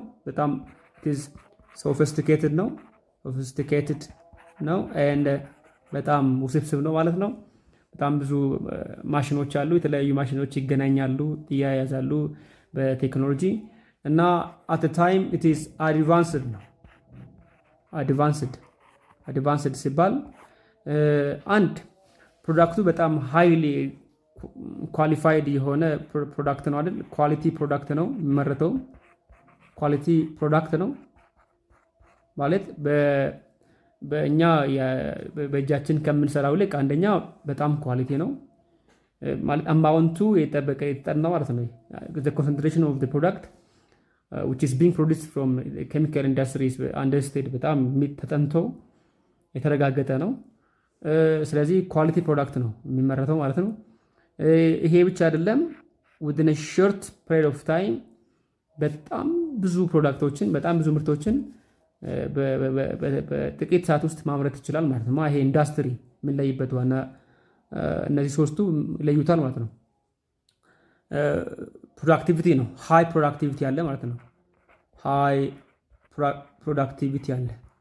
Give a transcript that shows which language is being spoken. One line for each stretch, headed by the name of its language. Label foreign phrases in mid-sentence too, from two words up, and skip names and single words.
Amharic: በጣም ሶፊስቲኬትድ ነው በጣም ውስብስብ ነው ማለት ነው። በጣም ብዙ ማሽኖች አሉ። የተለያዩ ማሽኖች ይገናኛሉ፣ ይያያዛሉ በቴክኖሎጂ እና
English: at time it is advanced
Amharic: ነው። አድቫንስድ ሲባል አንድ ፕሮዳክቱ በጣም
English: highly qualified
Amharic: የሆነ ፕሮዳክት ነው አይደል?
English: quality product
Amharic: ነው የሚመረተው።
English: quality product
Amharic: ነው ማለት በእኛ በእጃችን ከምንሰራው ልክ አንደኛ በጣም ኳሊቲ ነው ማለት አማውንቱ የጠበቀ የተጠና ማለት ነው።
English: the concentration of the product which is being produced from chemical industries understood
Amharic: በጣም ተጠንቶ የተረጋገጠ ነው። ስለዚህ
English: quality product
Amharic: ነው የሚመረተው ማለት ነው። ይሄ ብቻ አይደለም።
English: within a short period of time
Amharic: በጣም ብዙ ፕሮዳክቶችን በጣም ብዙ ምርቶችን በጥቂት ሰዓት ውስጥ ማምረት ይችላል ማለት ነው። ይሄ ኢንዱስትሪ የምንለይበት ዋና እነዚህ ሶስቱ ለዩታል ማለት ነው። ፕሮዳክቲቪቲ ነው።
English: high productivity
Amharic: አለ ማለት ነው።
English: high productivity
Amharic: አለ።